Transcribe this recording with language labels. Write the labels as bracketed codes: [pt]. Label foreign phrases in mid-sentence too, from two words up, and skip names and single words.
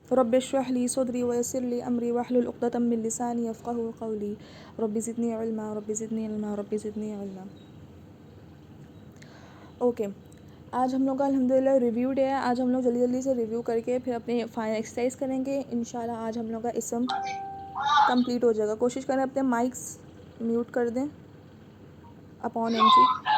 [ar] رب اشرح لي صدري ويسر لي أمري واحلل عقدة من لساني يفقهوا قولي رب زدني علما رب زدني علما رب زدني علما. [hi] ओके, आज हम लोग का अल्हम्दुलिल्लाह [en] review day [hi] है। आज हम लोग जल्दी जल्दी से रिव्यू करके फिर अपने [en] final exercise [hi] करेंगे इंशाल्लाह। आज हम लोग का इसम कंप्लीट हो जाएगा। कोशिश करें अपने [en] mics mute [hi] कर दें [en] upon entry.